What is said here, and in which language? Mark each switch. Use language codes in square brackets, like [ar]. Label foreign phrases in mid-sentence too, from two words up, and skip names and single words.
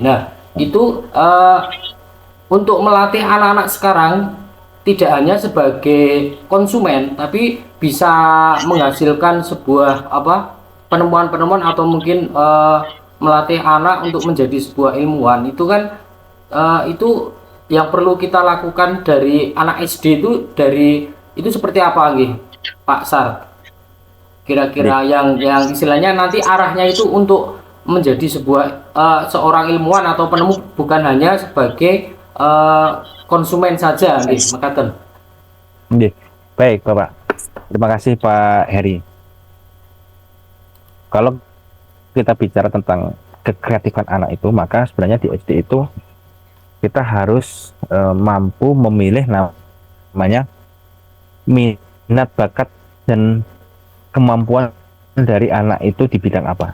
[id] Nah, itu untuk melatih anak-anak sekarang tidak hanya sebagai konsumen tapi bisa menghasilkan sebuah penemuan-penemuan atau mungkin melatih anak untuk menjadi sebuah ilmuwan itu kan itu yang perlu kita lakukan dari anak SD itu seperti apa nggih Pak Sar? Kira-kira yang istilahnya nanti arahnya itu untuk menjadi sebuah seorang ilmuwan atau penemu, bukan hanya sebagai konsumen saja [jv] nggih, mekaten. Nggih. [id] Baik, Bapak. Terima kasih Pak Heri. Kalau kita bicara tentang kekreatifan anak itu, maka sebenarnya di SD itu kita harus mampu memilih namanya minat, bakat, dan kemampuan dari anak itu di bidang apa.